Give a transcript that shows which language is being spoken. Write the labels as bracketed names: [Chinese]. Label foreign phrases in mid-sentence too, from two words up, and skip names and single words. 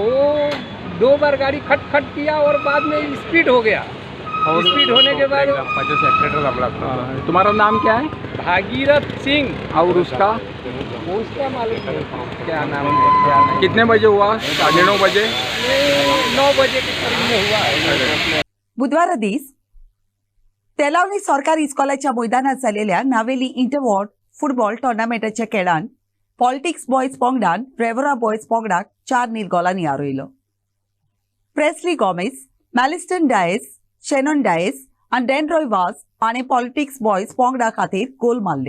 [Hindi] वो 2 बार गाड़ी खट खट किया और बाद में स्पीड हो गया. और स्पीड होने के बाद तुम्हारा नाम क्या है? भागीरथ सिंह. और उसका मालूम नहीं क्या नाम है? कितने बजे हुआ? 9:30 बजे. 9 बजे के करीब में हुआ. [Konkani] बुधवारा दीस तेलावली सरकारी इस्कॉलाच्या मैदानात जाल्लेल्या नावेली [English] interward football tournament's [Konkani] खेळान पॉलिटिक्स बॉयज पंगडान रेवरा बॉयज पंगडाक 4 नील गोलांनी हारयलो. प्रेस्ली गॉमेज, मॅलिस्टन डायस, शेनॉन डायस आनी डेनरॉय वास हाणें पॉलिटिक्स बॉयज पंगडा खातीर गोल मारले.